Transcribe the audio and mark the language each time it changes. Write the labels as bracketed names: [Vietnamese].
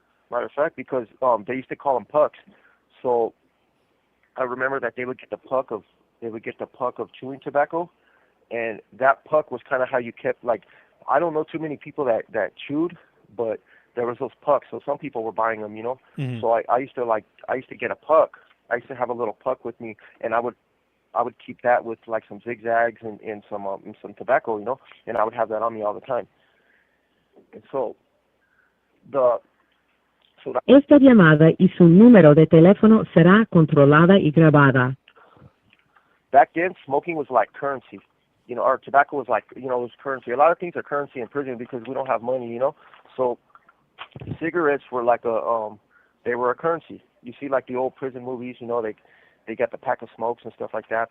[English] Matter of fact, because they used to call them pucks. So I remember that they would get the puck of chewing tobacco, and that puck was kind of how you kept, I don't know too many people that chewed, but there was those pucks. So some people were buying them, Mm-hmm. So I used to get a puck. I used to have a little puck with me, and I would keep that with some zigzags and some tobacco, and I would have that on me all the time. And so [Spanish] Esta llamada y su número de teléfono será controlada y grabada. [English] Back then, smoking was like currency, or tobacco was it was currency. A lot of things are currency in prison because we don't have money, So cigarettes were they were a currency. You see, the old prison movies, they got the pack of smokes and stuff like that.